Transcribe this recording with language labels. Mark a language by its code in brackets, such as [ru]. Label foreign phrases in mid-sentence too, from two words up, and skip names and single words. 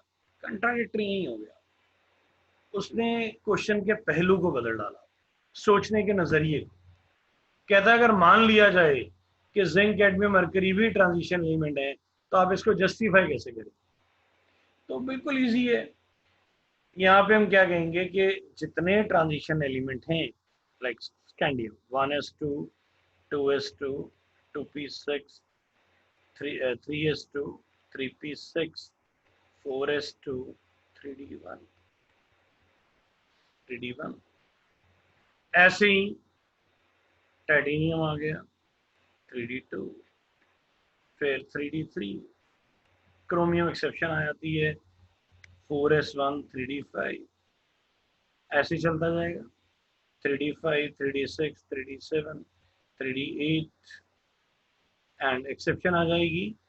[hi] कंट्राडिक्टरी नहीं हो गया, उसने क्वेश्चन के पहलू को बदल डाला, सोचने के नजरिए को। कहता है अगर मान लिया जाए कि जिंक, कैडमियम, मरकरी भी [en] transition element [hi] है तो आप इसको जस्टिफाई कैसे करें। तो बिल्कुल इजी है। यहाँ पे हम क्या कहेंगे कि जितने [en] transition element [hi] हैं [en] like scandium [hi] 1s2, 2s2, 2p6, 3s2, 3p6, 4s2, 3d1, 3d1, ऐसे ही टाइटेनियम आ गया 3d2, फिर 3d3, [en] chromium exception [hi] आ जाती है 4s1, 3d5, ऐसे चलता जाएगा 3d5, 3d6, 3d7, 3d8 [en] and exception [hi] आ जाएगी